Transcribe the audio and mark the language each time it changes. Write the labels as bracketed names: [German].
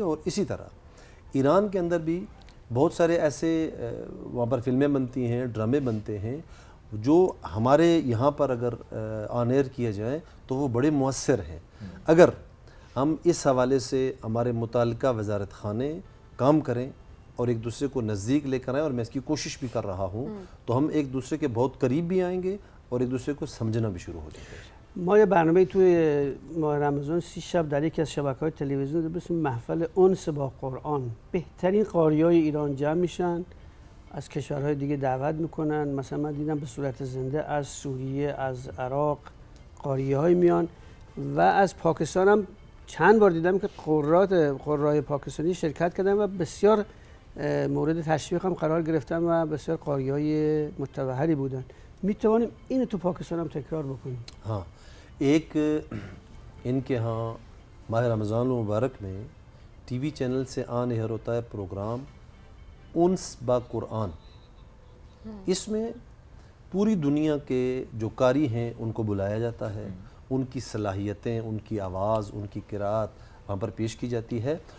[Urdu] اور اسی طرح ایران کے اندر بھی بہت سارے ایسے وہاں پر فلمیں بنتی ہیں، ڈرامے بنتے ہیں جو ہمارے یہاں پر اگر آن ایئر کیے جائیں تو وہ بڑے مؤثر ہیں. اگر ہم اس حوالے سے ہمارے متعلقہ وزارت خانے کام کریں اور ایک دوسرے کو نزدیک لے کر آئیں، اور میں اس کی کوشش بھی کر رہا ہوں، تو ہم ایک دوسرے کے بہت قریب بھی آئیں گے اور ایک دوسرے کو سمجھنا بھی شروع ہو جائے گا. [Persian] ما یه برنامه توی ماه رمضان 30 شب در یکی از شبکه‌های تلویزیون به اسم محفل انس با قرآن، بهترین قاریای ایران جمع میشن، از کشورهای دیگه دعوت میکنن. مثلا من دیدم به صورت زنده از سوریه، از عراق قاریه‌های میان و از پاکستان هم چند بار دیدم که قرای پاکستانی شرکت کردن و بسیار مورد تشویق هم قرار گرفتن و بسیار قاریهای متبحری بودن. میتوانیم اینو تو پاکستان هم تکرار بکنیم. [Urdu] ہاں ایک ان کے ہاں ماہ رمضان المبارک میں ٹی وی چینل سے آن ایئر ہوتا ہے پروگرام انس با قرآن. اس میں پوری دنیا کے جو قاری ہیں ان کو بلایا جاتا ہے، ان کی صلاحیتیں، ان کی آواز، ان کی قرأت وہاں پر پیش کی جاتی ہے.